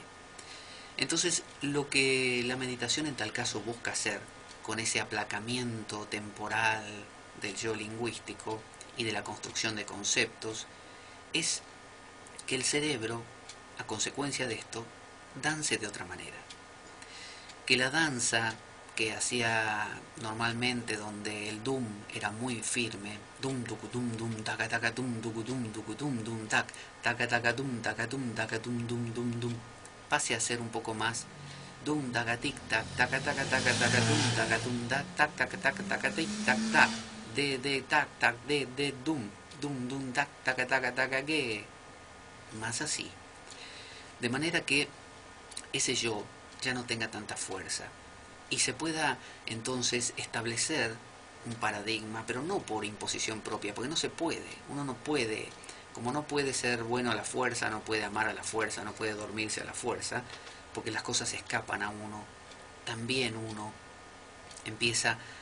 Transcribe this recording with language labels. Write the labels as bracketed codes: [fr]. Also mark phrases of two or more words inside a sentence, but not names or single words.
[es] Entonces, lo que la meditación en tal caso busca hacer, con ese aplacamiento temporal del yo lingüístico y de la construcción de conceptos, es que el cerebro, a consecuencia de esto, dance de otra manera. Que la danza que hacía normalmente, donde el dum era muy firme, dum dum dum taca taca dum dum tac taca dum dum, pase a ser un poco más dum taca tic tac taca dum tac taca tic tac tac de tac tac de dum tac taca que más así, de manera que ese yo ya no tenga tanta fuerza y se pueda entonces establecer un paradigma, pero no por imposición propia, porque no se puede, uno no puede, como no puede ser bueno a la fuerza, no puede amar a la fuerza, no puede dormirse a la fuerza, porque las cosas escapan a uno, también uno empieza